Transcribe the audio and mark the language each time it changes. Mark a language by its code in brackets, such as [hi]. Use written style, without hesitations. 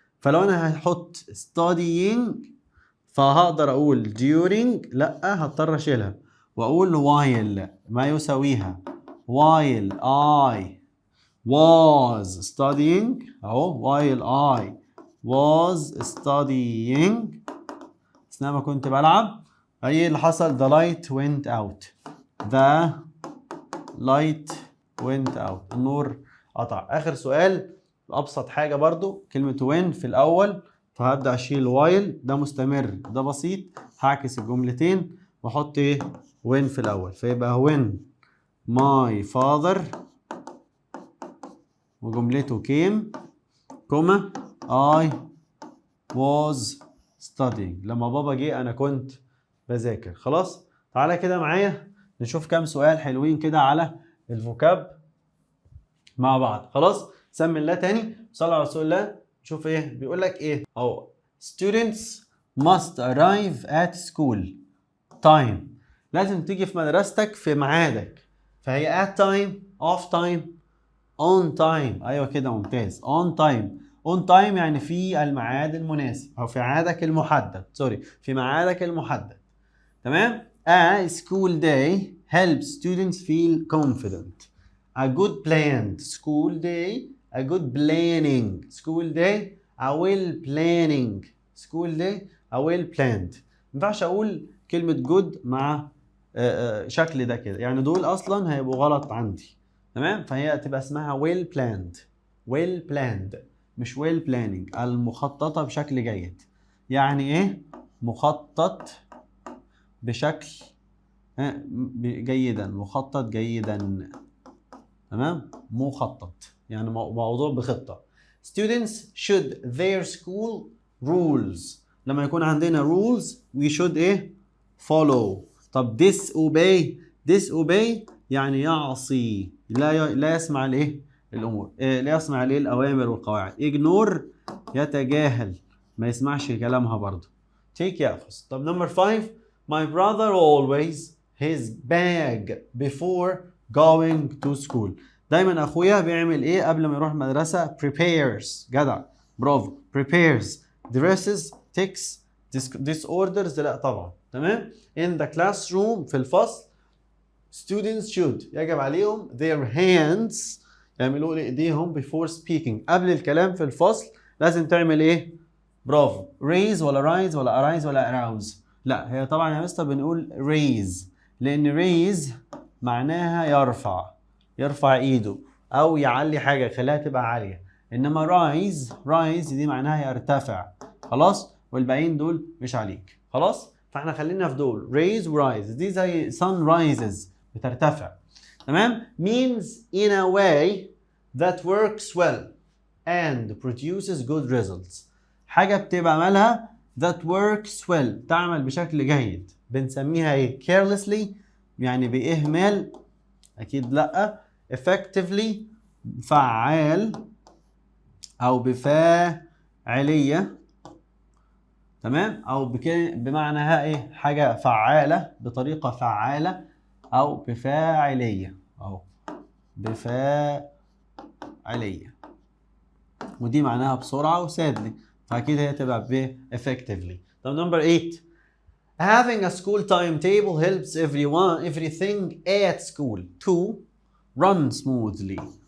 [ar] فلو انا هحط studying فهقدر اقول during، لا هضطر اشيلها واقول while ما يساويها [en] while I was studying، [ar] اهو while I was studying اثناء ما كنت بلعب. [en] ايه اللي حصل؟ the light went out، the light went out، [ar] النور قطع. اخر سؤال ابسط حاجه برضو، كلمه when في الاول، فهبدا اشيل while، ده مستمر ده بسيط، هعكس الجملتين واحط ايه when في الاول، فيبقى [en] when my father [ar] وجملته came كوما [en] I was studying، [ar] لما بابا جه انا كنت بذاكر. خلاص، تعالى كده معايا نشوف كام سؤال حلوين كده على الفوكاب مع بعض. خلاص، سمي الله تاني، صلى على رسول الله. شوف ايه بيقول لك ايه اهو، [en] students must arrive at school time، [ar] لازم تيجي في مدرستك في ميعادك. [en] فهي at time، off time، on time. [ar] ايوه كده ممتاز، on time. on time يعني في الميعاد المناسب او في ميعادك المحدد، سوري، في ميعادك المحدد. تمام. [en] A school day helps students feel confident. A good planned school day, a good planning school day, a well planning school day, a well planned. [ar] ما ينفعش اقول كلمة good مع شكل ده كده، يعني دول اصلا هيبقوا غلط عندي. تمام، فهي تبقى اسمها well planned، well planned مش well planning، المخططة بشكل جيد. يعني ايه مخطط بشكل جيدا، مخطط جيدا. تمام، مخطط يعني موضوع بخطة. [en] Students should their school rules، [ar] لما يكون عندنا [en] rules we should ايه follow. [ar] طب disobey يعني يعصي، لا يسمع الايه الامور، لا يسمع الايه الاوامر والقواعد. ignore يتجاهل، ما يسمعش كلامها برضه. take يأخذ. [en] طب number 5، my brother always his bag before going to school. [ar] دايما اخويا بيعمل ايه قبل ما يروح المدرسه؟ prepares، جدع برافو، prepares، dresses، takes، disorders لا طبعا. تمام. [en] in the classroom [ar] في الفصل [en] students should [ar] يجب عليهم [en] their hands [ar] يعملوا ايديهم [en] before speaking، [ar] قبل الكلام في الفصل لازم تعمل ايه؟ برافو، raise ولا rise ولا arise ولا arouse؟ لا، هي طبعا يا مستر بنقول raise، لان raise معناها يرفع ايده او يعلي حاجه يخليها تبقى عاليه. انما rise دي معناها يرتفع. خلاص، والباقيين دول مش عليك. خلاص، فاحنا خلينا في دول raise ورايز، دي زي [en] sun rises [ar] بترتفع. تمام. [en] means in a way that works well and produces good results، [ar] حاجه بتبقى مالها [en] that works well [ar] تعمل بشكل جيد، [en] بنسميها ايه؟ carelessly [ar] يعني باهمال، اكيد لا. effectively فعال او بفاعليه. تمام، او بمعنى ايه؟ حاجه فعاله بطريقه فعاله او بفاعليه، او بفاعليه، ودي معناها بسرعه وسادلي، فاكيد هي تبقى ب effectively. [en] طب number 8، having a school timetable helps everything at school to run smoothly.